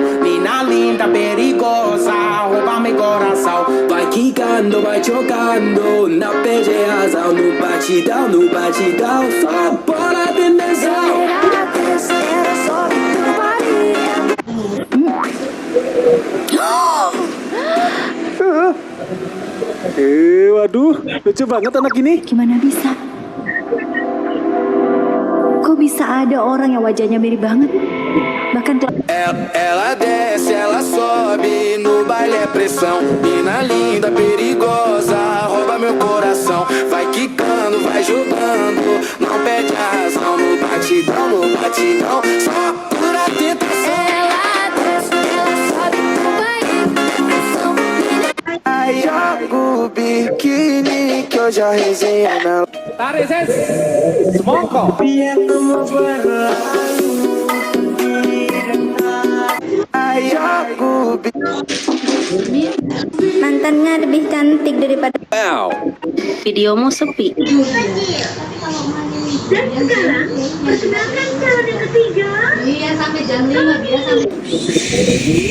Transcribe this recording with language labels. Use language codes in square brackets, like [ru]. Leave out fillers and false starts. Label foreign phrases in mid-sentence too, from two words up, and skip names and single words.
[pt] Mina linda, perigosa, rouba meu coração. Vai quicando, vai chocando, na PGazão, no batidão, só bola de mensão. [id] Waduh, lucu banget anak ini. Gimana bisa? Kok bisa ada orang yang wajahnya mirip banget? Bahkan [pt] Ela desce, ela sobe, no baile é pressão. Mina linda, perigosa, rouba meu coração. Vai quicando, vai jogando, não perde a razão. No batidão, só pura tentação. Ela desce, ela sobe no baile pressão. Ai, o biquíni que eu já resenhei na. Ai, o [id] Mantannya lebih cantik daripada Wow. videomu sepi. Dan sekarang, perkenalkan calon yang ketiga. Iya, sampai jam 5, dia sampai.